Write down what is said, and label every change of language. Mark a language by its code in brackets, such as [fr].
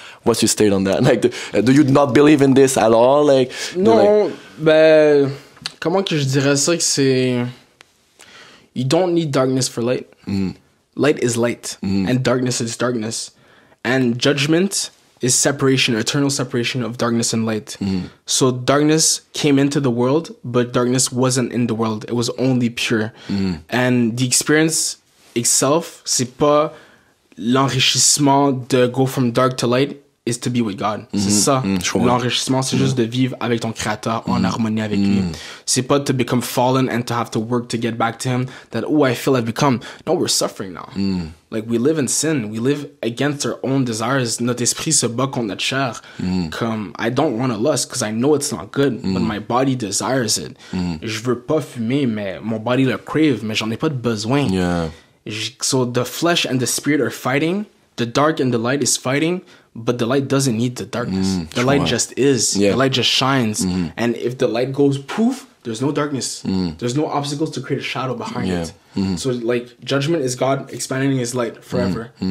[en] What's your state on that? Like, do you not believe in this at all? Like, [fr] non, ben, comment que je dirais ça que c'est... [en] You don't need darkness for light. Light is light, and darkness is darkness. And judgment is separation, eternal separation of darkness and light. So darkness came into the world, but darkness wasn't in the world. It was only pure. And the experience itself, [fr] c'est pas l'enrichissement de [en] go from dark to light, is to be with God. [fr] C'est ça. L'enrichissement, c'est juste de vivre avec ton créateur en harmonie avec lui. C'est pas [en] to become fallen and to have to work to get back to him that, oh, I feel I've become. No, we're suffering now. Like, we live in sin. We live against our own desires. [fr] Notre esprit se bat contre notre chair. Comme, [en] I don't want to lust because I know it's not good, but my body desires it. [fr] Je veux pas fumer, mais mon body le crave, mais j'en ai pas de besoin. [en] So the flesh and the spirit are fighting. The dark and the light is fighting, but the light doesn't need the darkness. The light just is. The light just shines. And if the light goes poof, there's no darkness. There's no obstacles to create a shadow behind it. So, like, judgment is God expanding his light forever.